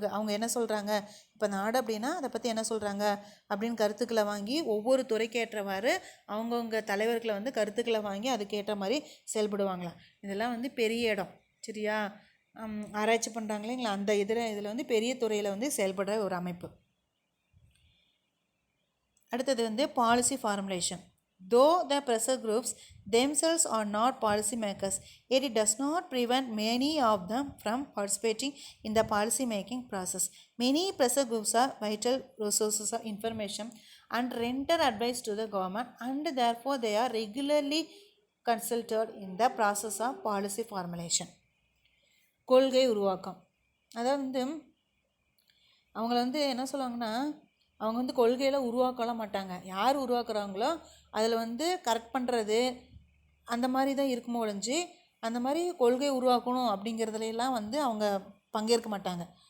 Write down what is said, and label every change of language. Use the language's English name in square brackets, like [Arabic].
[Tamil] அவங்க என்ன சொல்கிறாங்க, இப்போ நாடு அப்படின்னா அதை பற்றி என்ன சொல்கிறாங்க அப்படின்னு கருத்துக்களை வாங்கி ஒவ்வொரு துறைக்கு ஏற்றவாறு அவங்கவுங்க தலைவர்களை வந்து கருத்துக்களை வாங்கி அதுக்கேற்ற மாதிரி செயல்படுவாங்களாம். இதெல்லாம் வந்து பெரிய இடம், சரியா, ஆராய்ச்சி பண்ணுறாங்க இல்லைங்களா, அந்த இதில் வந்து பெரிய துறையில் வந்து செயல்படுற ஒரு அமைப்பு. அடுத்தது வந்து policy formulation. [English] Though the pressure groups themselves are not policy makers, yet it does not prevent many of them from participating in the policy making process. Many pressure groups are vital resources of information and render advice to the government, and therefore they are regularly consulted in the process of policy formulation. [Tamil] கொள்கை உருவாக்கம். அதாவது வந்து அவங்கள வந்து என்ன சொல்லுவாங்கன்னா, அவங்க வந்து கொள்கையில் உருவாக்கலாம் மாட்டாங்க. யார் உருவாக்குறாங்களோ அதில் வந்து கரெக்ட் பண்ணுறது அந்த மாதிரி தான் இருக்குமோ ஒழிஞ்சு, அந்த மாதிரி கொள்கை உருவாக்கணும் அப்படிங்கிறதுலாம் வந்து அவங்க பங்கேற்க மாட்டாங்க.